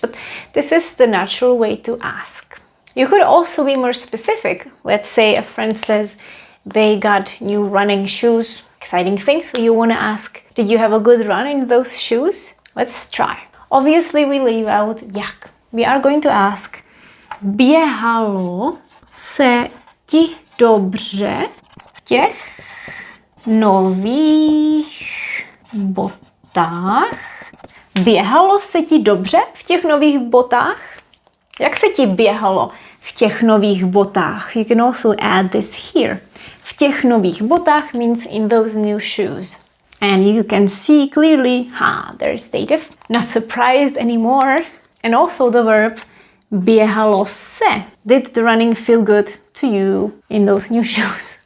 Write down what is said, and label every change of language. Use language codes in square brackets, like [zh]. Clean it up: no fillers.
[en] But this is the natural way to ask. You could also be more specific. Let's say a friend says they got new running shoes, exciting thing, so you want to ask, did you have a good run in those shoes? Let's try. Obviously we leave out jak. We are going to ask, [cs] běhalo se ti dobře v těch nových botách? Běhalo se ti dobře v těch nových botách? Jak se ti běhalo v těch nových botách? [en] You can also add this here. [cs] V těch nových botách [en] means in those new shoes. And you can see clearly, there's dative. Not surprised anymore. And also the verb [cs] běhalo se. [en] Did the running feel good to you in those new shoes?